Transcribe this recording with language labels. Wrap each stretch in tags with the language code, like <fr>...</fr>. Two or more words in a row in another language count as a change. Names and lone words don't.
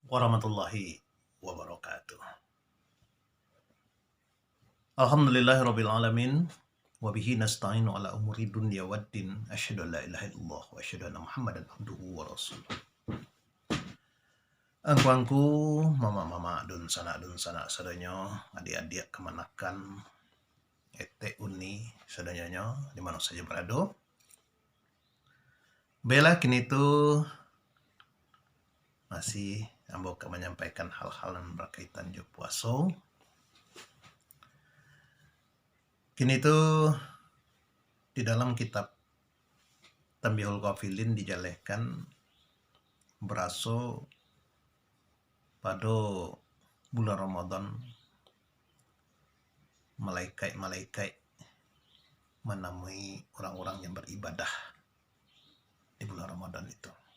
<ar>ورحمة الله وبركاته. الحمد لله رب العالمين وبه نستعين على أمور الدنيا والدين. أشهد أن لا إله إلا الله وأشهد أن محمدا عبده ورسوله.</ar> <min>Angku-angku, mama-mama, dun sana sadanya, adik-adik kemanakan, ete uni sadanya, di mana saja berada. Bela kini tu masih ambo</min> <id>menyampaikan hal-hal yang berkaitan</id> <min>jo puasa. Kini tu</min> <id>di dalam kitab Tanbihul Ghafilin dijelaskan beraso pada bulan Ramadan malaikat-malaikat menemui orang-orang yang beribadah di bulan Ramadan itu.</id>